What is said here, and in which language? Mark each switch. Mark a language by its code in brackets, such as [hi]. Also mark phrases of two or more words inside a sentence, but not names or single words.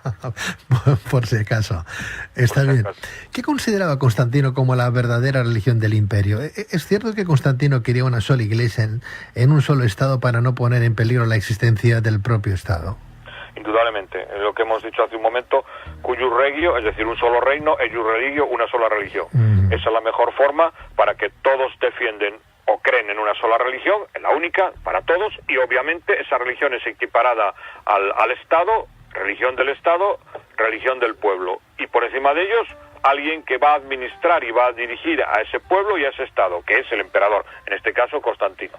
[es] Por si acaso. Está bien. ¿Qué consideraba Constantino como la verdadera religión del imperio? ¿Es cierto que Constantino quería una sola iglesia en un solo estado para no poner en peligro la existencia del propio estado? Indudablemente, lo que hemos dicho hace un momento, [la] cuius regio, [es] es decir, un solo reino, [la] eius religio, [es] una sola religión. Esa es la mejor forma para que todos defienden o creen en una sola religión, en la única, para todos, y obviamente esa religión es equiparada al Estado, religión del Estado, religión del pueblo, y por encima de ellos alguien que va a administrar y va a dirigir a ese pueblo y a ese estado, que es el emperador, en este caso Constantino.